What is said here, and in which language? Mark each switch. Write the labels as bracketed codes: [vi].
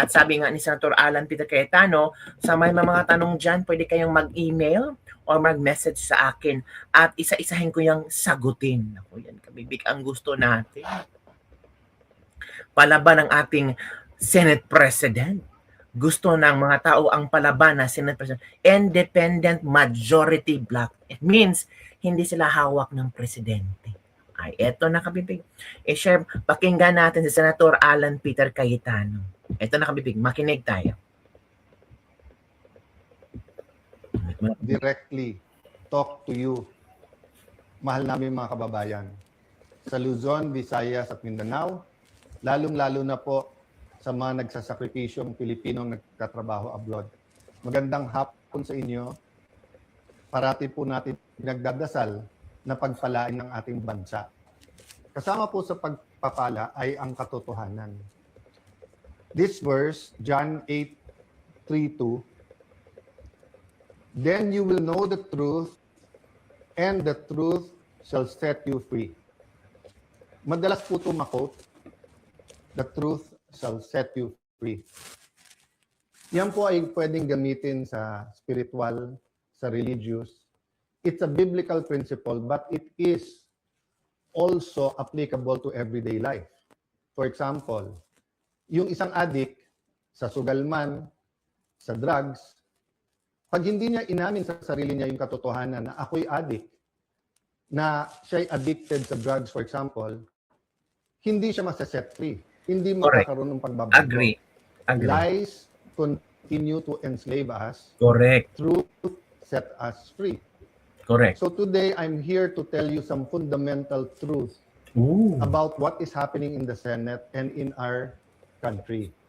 [tl] At sabi nga ni Senator Alan Peter Cayetano, sa may mga tanong dyan, pwede kayong mag-email or mag-message sa akin at isa-isahin ko yung sagutin. Ako yan, kabibig, ang gusto natin. Palaban ng ating Senate President. Gusto ng mga tao ang palaban na Senate President. [en] Independent majority black. It means, [tl] hindi sila hawak ng presidente. Ay, eto na kabibig. Share, pakinggan natin si Senator Alan Peter Cayetano. Eto na kabibig, makinig tayo. [en] Directly talk to you, [tl] mahal namin mga kababayan, sa Luzon, Visayas at Mindanao, lalong-lalo na po sa mga nagsasakripisyong Pilipinong nagtatrabaho abroad. Magandang hapon sa inyo. Parati po natin pinagdadasal na pagpalain ng ating bansa. Kasama po sa pagpapala ay ang katotohanan. [en] This verse, John 8:3-2, then you will know the truth, and the truth shall set you free. [tl] Madalas po ito makot, [en] the truth shall set you free. [tl] Yan po ay pwedeng gamitin sa spiritual, sa religious. [en] It's a biblical principle, but it is also applicable to everyday life. For example, [tl] yung isang addict sa sugalman, sa drugs, pag hindi niya inamin sa sarili niya yung katotohanan na ako'y addict, na siya'y addicted sa drugs, for example, hindi siya masaset free. Hindi makakaroon ng pagbabago. [en] Agree. Lies continue to enslave us. Correct. Truth set us free. Correct. So today, I'm here to tell you some fundamental truth about what is happening in the Senate and in our country.